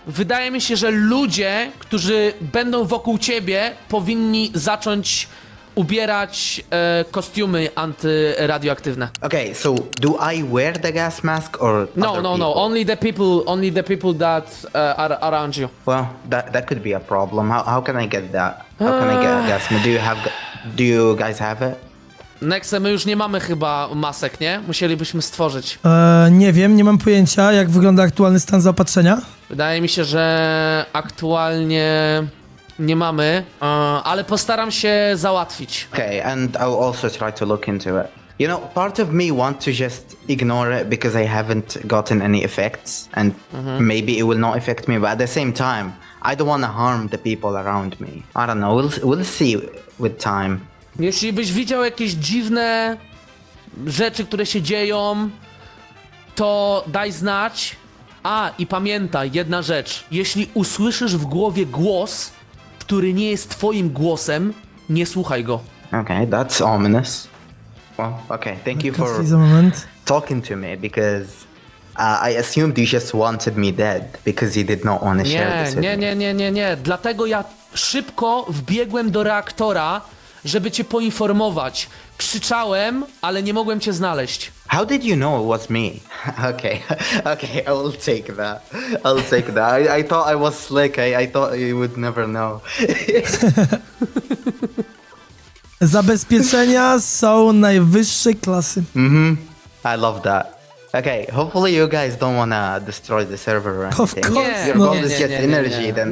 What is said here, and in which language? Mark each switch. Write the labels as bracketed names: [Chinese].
[Polish] Wydaje mi się, że ludzie, którzy będą wokół ciebie, powinni zacząć ubierać kostiumy antyradioaktywne. [English] Okay, so do I wear the gas mask or other No. people? Only the people that are around you. Well, that could be a problem. How can I get that? How can I get a gas mask? Do you guys have it? [Polish] Nexe, my już nie mamy chyba masek, nie? Musielibyśmy stworzyć. Nie wiem, nie mam pojęcia, jak wygląda aktualny stan zaopatrzenia. Wydaje mi się, że aktualnie nie mamy, ale postaram się załatwić. [English] Okay, and I'll also try to look into it. You know, part of me wants to just ignore it because I haven't gotten any effects, and maybe it will not affect me, but at the same time, I don't want to harm the people around me. I don't know, we'll see with time. [Polish] Jeśli byś widział jakieś dziwne rzeczy, które się dzieją, to daj znać. I pamiętaj, jedna rzecz. Jeśli usłyszysz w głowie głos, który nie jest twoim głosem, nie słuchaj go. [English] Okay, that's ominous. Well, okay, thank you for [Polish] Za moment. [English] talking to me because I assumed you just wanted me dead because you did not want to share this with me. [Polish] Nie. Dlatego ja szybko wbiegłem do reaktora, żeby cię poinformować. Krzyczałem, ale nie mogłem cię znaleźć. [English] How did you know it was me? Okay, I will take that. I'll take that. I thought I was slick. I thought you would never know. [Polish] Zabezpieczenia są najwyższej klasy. [English] I love that. Okay, hopefully you guys don't wanna destroy the server or Of anything. course Your goal is just energy, then